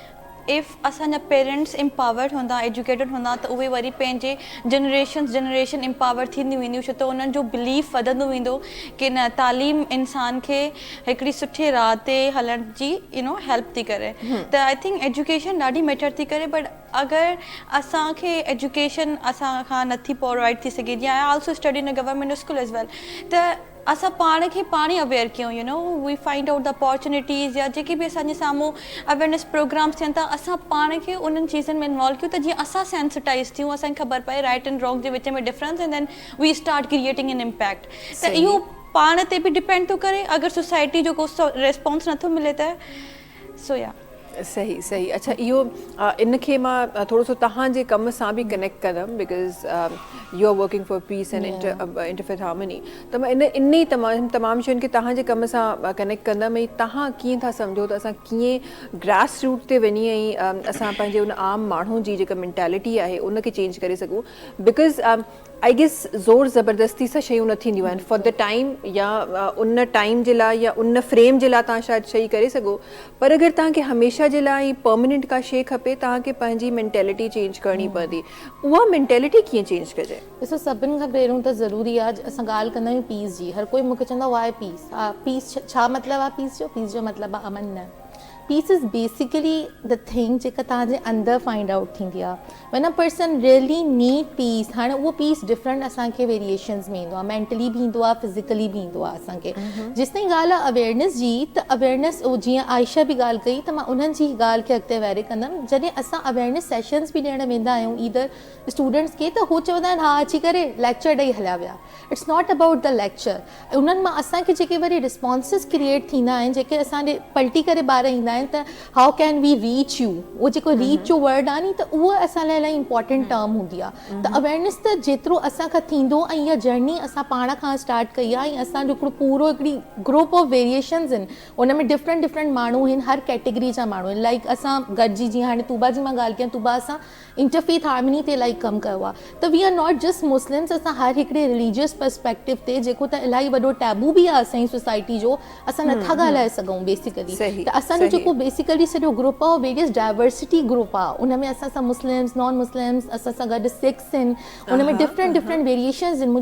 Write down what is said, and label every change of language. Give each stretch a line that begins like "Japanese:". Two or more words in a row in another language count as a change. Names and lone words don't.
Sindhi: इफ़ असांजा
English: parents empowered
Sindhi: हूंदा, एजुकेटेड हूंदा, त उहे वरी पंहिंजे
English: generation empower
Sindhi: थींदी वेंदियूं, छो त उन्हनि जो बिलीफ वधंदो वेंदो कि न तालीम इंसान खे हिकिड़ी सुठी राह ते हलण जी हेल्प थी करे। त
English: I think education
Sindhi: ॾाढी मैटर थी करे। बट अगरि असांखे एजुकेशन असां खां नथी प्रोवाइड थी सघे, जीअं
English: I also study in a government school as well,
Sindhi: त असां पाण खे पाण ई अवेयर कयूं,
English: we find out the opportunities
Sindhi: या जेके बि असांजे साम्हूं
English: awareness programs
Sindhi: थियनि था, असां पाण खे उन्हनि चीज़नि में इन्वॉल्व कयूं त जीअं असां सेंसिटाइज़ थियूं, असांखे ख़बर पए
English: right and wrong
Sindhi: जे विच में डिफरेंस,
English: and then we start creating an impact.
Sindhi: त इहो पाण ते बि डिपेंड थो करे, अगरि सोसाइटी जो को रिस्पॉन्स नथो मिले त सो या सही सही। अच्छा, इहो इनखे मां थोरो सो तव्हांजे कम सां बि कनेक्ट कंदमि,
English: because you are working for peace and interfaith harmony,
Sindhi: त मां इन ई तमामु शयुनि खे तव्हांजे कम सां कनेक्ट कंदमि। ऐं तव्हां कीअं था सम्झो त असां कीअं
English: grass root
Sindhi: ते वञी ऐं असां पंहिंजे उन आम माण्हू जी जेका मेंटेलिटी आहे उनखे चेंज करे सघूं?
English: because I guess
Sindhi: ज़ोर ज़बरदस्ती सां शयूं न थींदियूं आहिनि
English: for the time,
Sindhi: या उन टाइम जे लाइ या उन फ्रेम जे लाइ तव्हां शायदि शइ करे सघो, पर अगरि तव्हांखे हमेशह जे लाइ परमनेंट का शइ खपे, तव्हांखे पंहिंजी
English: mentality change
Sindhi: करणी पवंदी। उहा मेंटेलिटी कीअं चेंज कजे? ॾिसो, सभिनि खां पहिरियों त ज़रूरी आहे, असां ॻाल्हि कंदा आहियूं पीस जी, हर कोई मूंखे चवंदो आहे
English: why peace.
Sindhi: पीस छा मतिलबु आहे पीस जो? पीस जो मतिलबु आहे अमन न।
English: peace is basically the thing
Sindhi: जेका तव्हांजे अंदरि
English: find out
Sindhi: थींदी आहे।
English: when a person really need peace,
Sindhi: हाणे उहो
English: peace different
Sindhi: असांखे वेरिएशन्स में ईंदो आहे, मेंटली बि ईंदो आहे, फिज़िकली बि ईंदो आहे असांखे। जेसि ताईं ॻाल्हि आहे अवेयरनेस जी, त अवेयरनेस जीअं आयशा बि ॻाल्हि कई, त मां उन्हनि जी ॻाल्हि खे अॻिते वैरे कंदमि। जॾहिं असां
English: awareness sessions
Sindhi: बि ॾियणु वेंदा आहियूं ईदर स्टूडेंट्स खे, त हू चवंदा आहिनि हा अची करे लेक्चर ॾेई हलिया विया।
English: it's not about the lecture.
Sindhi: उन्हनि मां असांखे जेके वरी
English: responses create
Sindhi: थींदा आहिनि, जेके असांजे पलटी करे ॿार ईंदा आहिनि, त
English: how can we reach you,
Sindhi: उहो जेको रीच जो वर्ड आहे नी, त उहा असां लाइ इलाही
English: important term
Sindhi: हूंदी आहे। त अवेयरनेस त जेतिरो असांखां थींदो, ऐं इहा जर्नी असां पाण खां स्टार्ट कई आहे, ऐं असांजो हिकिड़ो पूरो हिकिड़ी
English: group of variations
Sindhi: आहिनि, उन में डिफरेंट माण्हू आहिनि, हर कैटेगरी जा माण्हू आहिनि। लाइक असां गॾिजी, जीअं हाणे तूबा जी मां ॻाल्हि कयां, तूबा असां
English: interfaith harmony
Sindhi: ते इलाही कमु कयो आहे।
English: त we are not just Muslims,
Sindhi: असां हर हिकिड़े
English: religious perspective
Sindhi: ते, जेको त इलाही वॾो टैबू बि आहे असांजी सोसाइटी जो, असां नथा ॻाल्हाए सघूं बेसिकली। त असांजो जेको बेसिकली सॼो ग्रुप आहे,
English: various diversity group
Sindhi: आहे, उन में असां सां
English: Muslims, non Muslims,
Sindhi: असां सां गॾु सिख्स आहिनि, उन में
English: different variations
Sindhi: आहिनि।